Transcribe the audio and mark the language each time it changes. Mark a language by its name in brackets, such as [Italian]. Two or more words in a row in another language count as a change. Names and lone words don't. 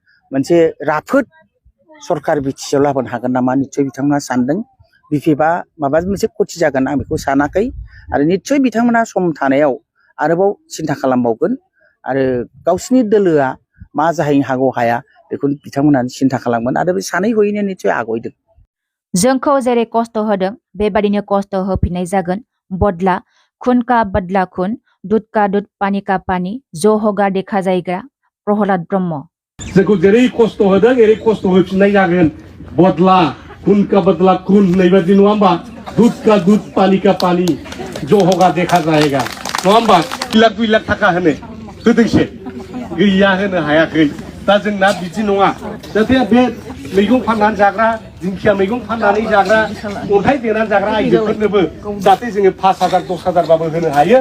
[Bodo] मोनसे राफोद सरकार बिटिसिआव लाबोनो हागोन नामा निस्सय बिथांमोना सानदों बिफेबा माबा मोनसे खथि जागोन आं बेखौ सानाखै आरो निस्सय बिथांमोना सम थानायाव आरोबाव सिन्था खालामबावगोन आरो गावसिनि दोलोआ मा जाहैनो हागौ हाया बेखौ बिथांमोना सिन्था खालामगोन आरो बे सानै हयैनो निस्सय आगयदों जोंखौ जेरै खस्थ' होदों बेबादिनो खस्थ' होफिननाय जागोन [Hindi] बदला खुन का बदला खुन दुध का दुध पानी का पानी ज' होगा देखा जायग्रा [Bodo] प्रहलाद ब्रह्म जोंखौ जेरै खस्थ' होदों एरै खस्थ' होफिननाय जागोन [Hindi] बदला खुन का बदला खुन [Bodo] होननाय बादि नङा होमबा [Hindi] दुध का दुध पानी का पानी ज' होगा देखा जायगा [Bodo] नङा होमबा 1 लाख 2 लाख थाखा होदोंसे गैया होनो हायाखै दा जोंना बिदि नङा जाहाथे बे मैगं फाननानै जाग्रा दिंखिया मैगं फाननानै जाग्रा अन्थाइ देनानै जाग्रा आइजोफोरनोबो जाहाथे जोङो 5,000 10,000 बाबो होनो हायो